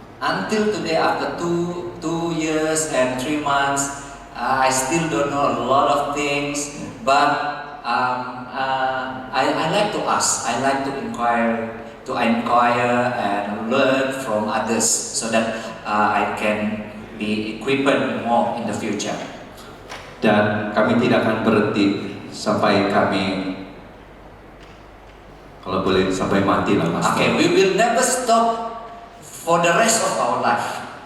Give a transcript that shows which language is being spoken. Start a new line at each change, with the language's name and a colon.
English: Until today, after two years and 3 months, I still don't know a lot of things, but I like to ask. I like to inquire and learn from others, so that I can be equipped more in the future.
Malay: Dan kami tidak akan berhenti sampai kami, kalau boleh sampai mati lah mas.
English: Okay, we will never stop for the rest of our life.